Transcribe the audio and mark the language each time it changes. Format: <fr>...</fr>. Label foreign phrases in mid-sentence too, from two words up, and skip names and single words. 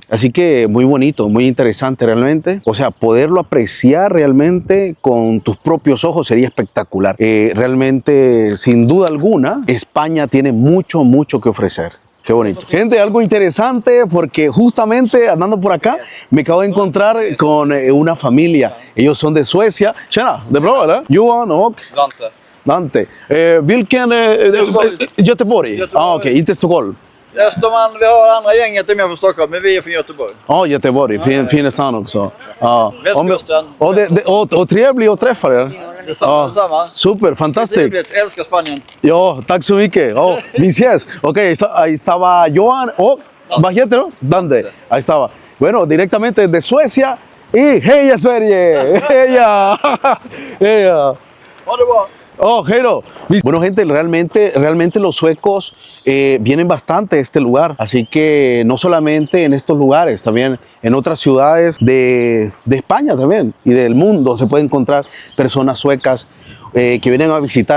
<es>Así que muy bonito, muy interesante realmente. O sea, poderlo apreciar realmente con tus propios ojos sería espectacular. Realmente, sin duda alguna, España tiene mucho que ofrecer. Qué bonito. Gente, algo interesante porque justamente andando por acá me acabo de encontrar con una familia. Ellos son de Suecia.</es> <sv>Tjena, det är bra eller? Johan och Dante. Vilken... Göteborg? Ah, okej, inte Stockholm. Österman, vi har andra gänget är med från Stockholm, men vi är från Göteborg. Ja, Göteborg. Fin stan också. Ja. Västkusten. Och trevligt att träffa er. Detsamma. Super, fantastiskt. Trevligt, älskar Spanien. Ja, tack så mycket. Ja, vi ses. Okej,</sv> <es>ahí estaba</es> <sv>Johan och... Vad heter du?</sv> <es>Dante. Ahí estaba. Bueno, directamente desde Suecia.</es> <sv>Y heja Sverige! Heja! Heja! Ha det bra.</sv> <es>Oh, Jero. Bueno, gente, realmente los suecos vienen bastante a este lugar. Así que no solamente en estos lugares, también en otras ciudades de España también y del mundo se pueden encontrar personas suecas que vienen a visitar.</es>